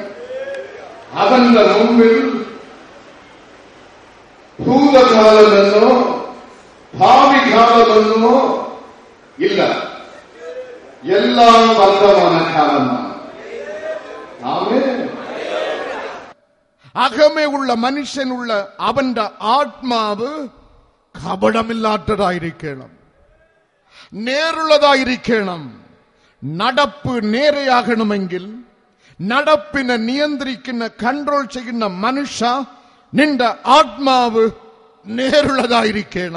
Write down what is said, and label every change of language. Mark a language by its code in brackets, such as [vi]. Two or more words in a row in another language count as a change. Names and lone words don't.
[ml] അവൻ മുമ്പിൽ ഭൂത കാലം എന്നോ ഭാവി കാലം എന്നോ ഇല്ല, എല്ലാം വർത്തമാന കാലം. ஆமென். അകമേ ഉള്ള മനുഷ്യൻ ഉള്ള അവൻ ആത്മാവ് കപടമില്ലാത്തതായിരിക്കണം, നേരുള്ളതായിരിക്കണം. നടപ്പ് നേരെയാകണമെങ്കിൽ നടപ്പിനെ നിയന്ത്രിക്കുന്ന കൺട്രോൾ ചെയ്യുന്ന മനുഷ്യ നിന്റെ ആത്മാവ് നേരുള്ളതായിരിക്കണം.